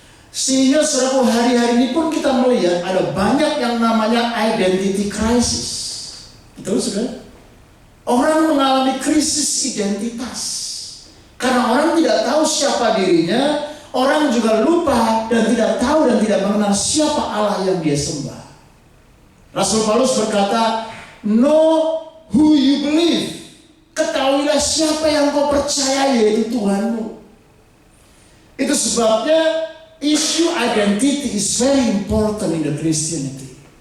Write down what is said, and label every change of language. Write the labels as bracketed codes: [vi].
[id] Sehingga saudaraku hari-hari ini pun kita melihat ada banyak yang namanya [en] identity crisis. [id] Betul saudara? Orang mengalami krisis identitas. Karena orang tidak tahu siapa dirinya, orang juga lupa dan tidak tahu dan tidak mengenal siapa Allah yang dia sembah. Rasul Paulus berkata, [en] know who you believe. [id] Ketahuilah siapa yang kau percaya, yaitu Tuhanmu. Itu sebabnya [en] issue identity is very important in the Christianity.